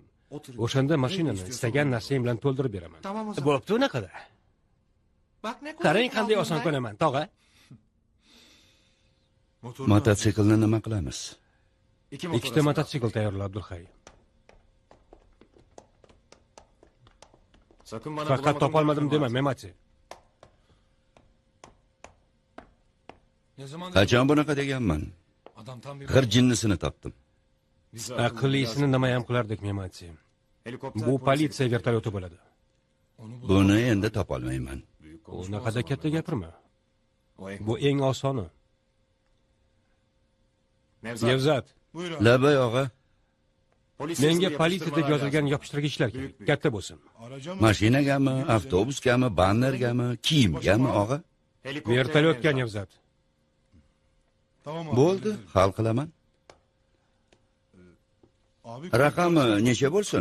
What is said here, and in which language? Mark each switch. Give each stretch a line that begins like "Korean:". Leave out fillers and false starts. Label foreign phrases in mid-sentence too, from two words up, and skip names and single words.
Uzbek: O'shanda mashinani istagan narsang bilan to'ldirib beraman. Bo'pti, unaqada. Qarang qanday oson ko'naman, tog'a. Mototsiklni nima qilamiz? Ikkita mototsikl tayyorla, Abdulhay.
Turkish: Sakın bana
Uzbek: Faqat
Turkish: bulamadım
Uzbek: topolmadim
Turkish: demek
Uzbek: dema,
Turkish: lazım. Memati. Ne zaman
Uzbek: Qachon bunaqa deganman?
Turkish: Adam tam bir
Uzbek: G'ir jinnisini topdim. Biz Aqllisini nima ham qilardik, Memati.
Turkish: Helikopter
Uzbek: Bu polisi- politsiya vertolyoti bo'ladi.
Turkish: onu bul.
Uzbek: Buni endi topolmayman.
Turkish: Büyük
Uzbek: U
Turkish: konuşma
Uzbek: naqada
Turkish: o
Uzbek: katta
Turkish: zaman.
Uzbek: gapirma.
Turkish: O en-
Uzbek: Bu eng osoni.
Turkish: Nevzat, Nevzat,
Uzbek: Labay og'a,
Turkish: polis
Uzbek: menga
Turkish: yazılı
Uzbek: politsiya deb
Turkish: yapıştırmalar
Uzbek: yozilgan
Turkish: lazım.
Uzbek: yopishtirgichlar kerak, katta bo'lsin. mashinagami, avtobusgami, bannergami, kiyimgami og'a?
Turkish: Helikopter
Uzbek: Vertolyotga Nevzat. Nevzat. Bo'ldi, hal qilaman. Raqami necha bo'lsin?